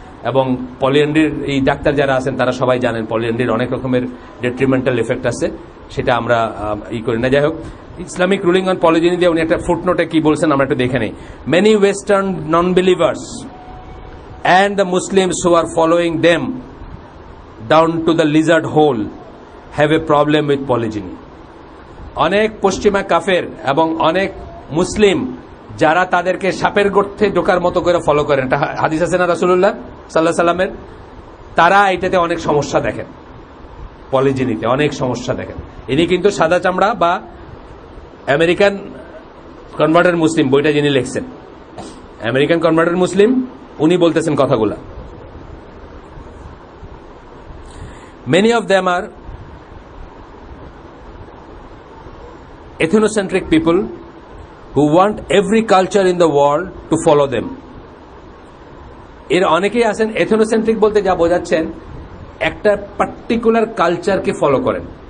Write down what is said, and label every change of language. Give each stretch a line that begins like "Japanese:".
Bangla: এবং পলিএন্ড্রির এই ডাক্তার যারা আছেন তারা সবাই জানেন পলিএন্ড্রির অনেক রকমের ডেট্রিমেন্টাল এফেক্ট আছে, সেটা আমরা করি না। যাই হোক,
English: Islamic ruling on polygyny
Bangla: দিয়ে উনি একটা ফুটনোটে কি বলছেন আমরা একটু দেখে নেই।
English: Many western non believers and the Muslims who are following them down to the lizard hole have a problem with polygyny.
Bangla: অনেক পশ্চিমা কাফের এবং অনেক মুসলিম যারা তাদেরকে সাপের গর্তে ঢোকার মতো করে ফলো করেন, এটা হাদিস আছে না রাসূলুল্লাহ সাল্লাল্লাহু আলাইহি সাল্লামের, তারা এটাতে অনেক সমস্যা দেখেন, পলিজিনিতে অনেক সমস্যা দেখেন। ইনি কিন্তু সাদা চামড়া বা আমেরিকান কনভার্টেড মুসলিম, বইটা যিনি লিখছেন আমেরিকান কনভার্টেড মুসলিম, উনি বলতেছেন কথাগুলা।
English: Many of them are ethnocentric people who want every culture in the world to follow them.
Bangla: এর অনেকেই আছেন এথনোসেন্ট্রিক বলতে যা বোঝাচ্ছেন একটা পার্টিকুলার কালচারকে ফলো করেন।